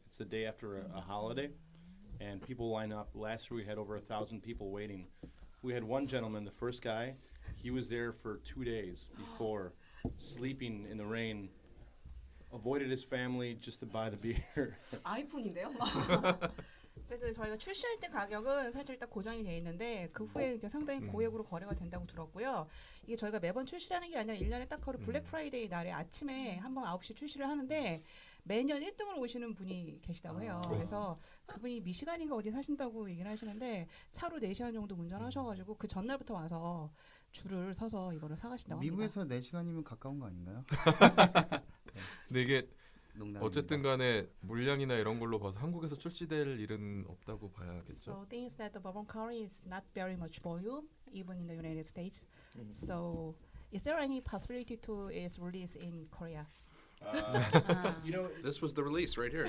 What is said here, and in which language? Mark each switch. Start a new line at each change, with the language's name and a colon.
English: It's the day after a holiday, and people line up. Last year we had over 1,000 people waiting. We had one gentleman, the first guy, he was there for 2 days before, sleeping in the rain, avoided his family just to buy the beer.
Korean: 아이폰인데요? 이제 그 저희가 출시할 때 가격은 사실 딱 고정이 돼 있는데 그 후에 이제 상당히 고액으로 거래가 된다고 들었고요. 이게 저희가 매번 출시하는 게 아니라 1년에 딱 그 블랙 프라이데이 날에 아침에 한번 9시 출시를 하는데 매년 1등으로 오시는 분이 계시다고 해요. 그래서 그분이 미시간인가 어디 사신다고 얘기를 하시는데 차로 4시간 정도 운전하셔가지고 그 전날부터 와서 줄을 서서 이거를 사가신다고 합니다. 미국에서 4시간이면 가까운 거 아닌가요? 근데 이게 농담입니다. 어쨌든 간에 물량이나 이런 걸로 봐서 한국에서 출시될 일은 없다고 봐야겠죠.
English: So things that the Bourbon County is not very much volume even in the United States. So is there any possibility to its release in Korea? You know, This was the release right here.